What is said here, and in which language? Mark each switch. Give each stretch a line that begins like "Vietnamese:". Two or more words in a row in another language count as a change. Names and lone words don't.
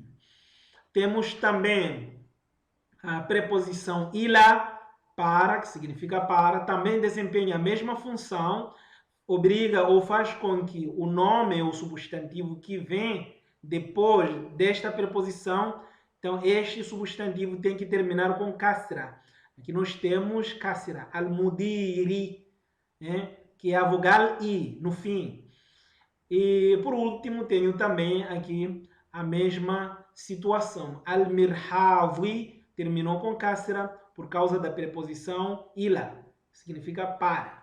Portuguese: Temos também a preposição ila, para, que significa para, também desempenha a mesma função, obriga ou faz com que o nome ou substantivo que vem depois desta preposição, então este substantivo tem que terminar com kasra. Aqui nós temos kasra, al-mudiri, que é a vogal i no fim. E por último tenho também aqui a mesma situação, al-mirhawi, terminou com kasra por causa da preposição ila, que significa para.